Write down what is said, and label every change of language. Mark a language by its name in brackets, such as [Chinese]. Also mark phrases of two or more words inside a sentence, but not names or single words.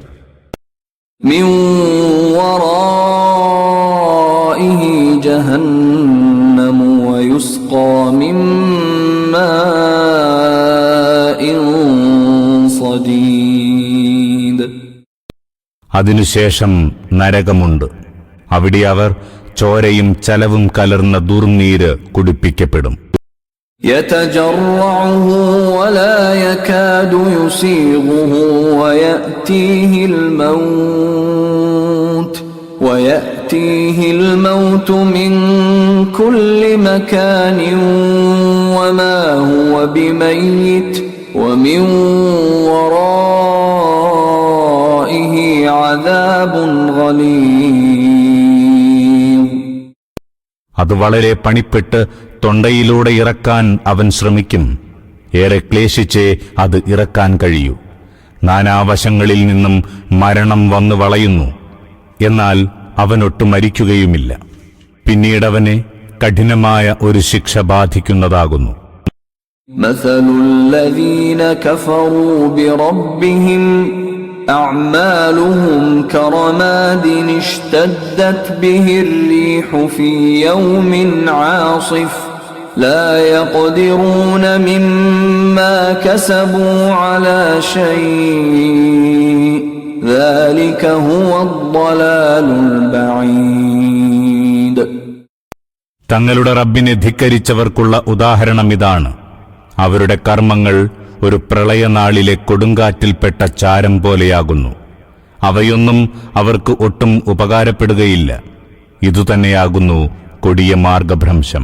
[Arabic] من ورائه جهنم ويسقى من ماء صديد. [Malayalam] അതിനുശേഷം നരകമുണ്ട്. അവിടെ അവർ ചോരയും ചലവും കലർന്ന ദുർനീര് കുടിപ്പിക്കപ്പെടും. [Arabic] يتجرعه ولا يكاد يسيغه ويأتيه الموت من كل مكان وما هو بميت ومن ورائه عذاب غليظ. [Malayalam] അത് വളരെ പണിപ്പെട്ട് തൊണ്ടയിലൂടെ ഇറക്കാൻ അവൻ ശ്രമിക്കും. ഏറെ ക്ലേശിച്ചേ അത് ഇറക്കാൻ കഴിയൂ. നാനാവശങ്ങളിൽ നിന്നും മരണം വന്നു വളയുന്നു. എന്നാൽ അവനൊട്ടു മരിക്കുകയുമില്ല. പിന്നീടവനെ കഠിനമായ ഒരു ശിക്ഷ ബാധിക്കുന്നതാകുന്നു. [Arabic] مثل الذين كفروا بربهم أعمالهم كرماد اشتدت به الريح في يوم عاصف لا يقدرون مما كسبوا على شيء ذلك هو الضلال البعيد. [Malayalam] തങ്ങളുടെ റബ്ബിനെ ധിക്കരിച്ചവർക്കുള്ള ഉദാഹരണം ഇതാണ്. അവരുടെ കർമ്മങ്ങൾ ഒരു പ്രളയനാളിലെ കൊടുങ്കാറ്റിൽപ്പെട്ട ചാരം പോലെയാകുന്നു. അവയൊന്നും അവർക്ക് ഒട്ടും ഉപകാരപ്പെടുകയില്ല. ഇതുതന്നെയാകുന്നു കൊടിയ മാർഗഭ്രംശം.